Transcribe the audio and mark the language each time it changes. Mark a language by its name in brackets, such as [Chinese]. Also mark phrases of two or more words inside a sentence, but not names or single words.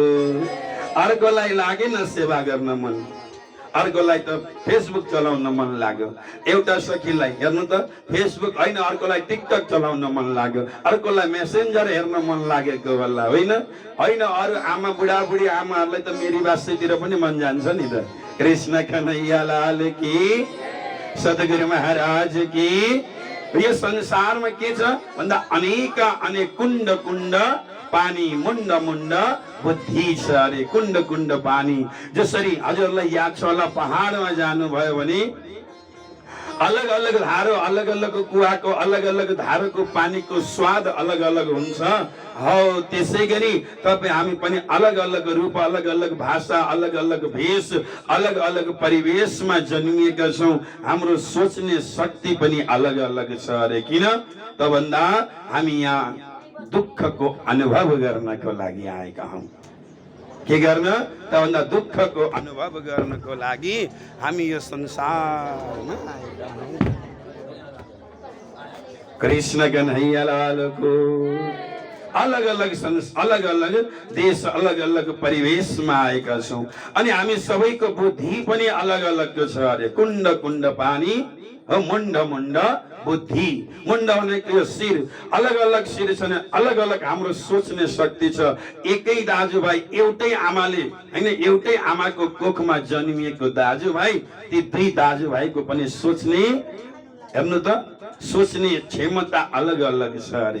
[Nepali] अर्कोलाई लागेन सेवा गर्न मन, अर्कोलाई त फेसबुक चलाउन मन लाग्यो। एउटा सखीलाई हेर्नु त फेसबुक होइन, अर्कोलाई टिकटक चलाउन मन लाग्यो, अर्कोलाई मेसेन्जर हेर्न मन लागेको होला होइन। होइन अरू आमा बुढाबुढी आमाहरूलाई त मेरी बासैतिर पनि मन जान्छ नि त। [Hindi] कृष्ण कन्हैया लाल की, सद्गुरु महाराज की। [Nepali] यो संसारमा के छ भन्दा अनेक अनेक कुण्ड कुण्ड पानी, मुण्ड मुण्ड बुद्धि छ अरे। कुण्ड कुण्ड पानी जसरी हजुरलाई याद छ होला, पहाडमा जानुभयो भने अलग अलग धारो, अलग अलग कुवाको अलग अलग धारोको पानीको स्वाद अलग अलग हुन्छ। हौ त्यसै गरी तपाईँ हामी पनि अलग अलग रूप, अलग अलग भाषा, अलग अलग भेष, अलग अलग परिवेशमा जन्मिएका छौं। हाम्रो सोच्ने शक्ति पनि अलग अलग छ अरे। किन त भन्दा हामी यहाँ दुःखको अनुभव गर्नको लागि आएका हौं। के गर्न त भन्दा दुःखको अनुभव गर्नको लागि हामी यो संसारमा आएका हौं। कृष्ण कन्हैया लालको। अलग अलग देश, अलग अलग परिवेशमा आएका छौं। अनि हामी सबैको बुद्धि पनि अलग अलग छ अरे। कुण्ड कुण्ड पानी, मुण्ड मुण्ड बुद्धि। मुण्ड भनेको शिर, अलग अलग शिर छन्, अलग अलग हाम्रो सोच्ने शक्ति छ। एकै दाजुभाइ, एउटै आमाले हैन, एउटै आमाको कोखमा जन्मिएको दाजुभाइ, ती दुई दाजुभाइको पनि सोच्ने, हेर्नु त, सोच्ने क्षमता अलग अलग छ अरे।